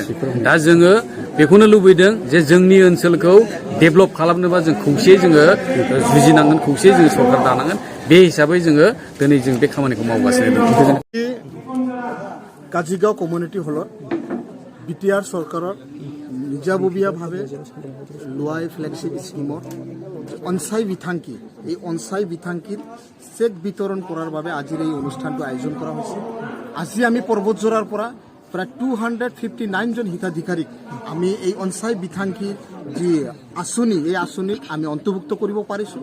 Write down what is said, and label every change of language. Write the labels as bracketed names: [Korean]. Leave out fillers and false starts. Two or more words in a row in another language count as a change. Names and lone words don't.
[Bodo] दा जोङो बेखौनो लुबैदों जे जोंनि ओनसोलखौ डेभेलप खालामनोबा जों खौसेयै जोङो जुजिनांगोन, खौसेयै जों सरकार दानांगोन। बे हिसाबै जोङो दिनै जों बे खामानिखौ मावगासिनो दं। [Assamese] काजिगाव कमिउनिटी हলত बिटिआर सरकाৰৰ নিজাববীয়াভাৱে লোৱা ফ্লেগশ্বিপ স্কিমৰ অনসাই বিথাংকি, এই অনসাই বিথাংকিৰ চেক বিতৰণ কৰাৰ বাবে আজিৰ এই অনুষ্ঠানটো আয়োজন কৰা হৈছে। আজি আমি পৰ্বতজোৰাৰ পৰা প্ৰায় 259 জন হিতাধিকাৰীক আমি এই অনসাই বিথাংকিৰ যি আঁচনি এই আঁচনিত আমি অন্তৰ্ভুক্ত কৰিব পাৰিছোঁ।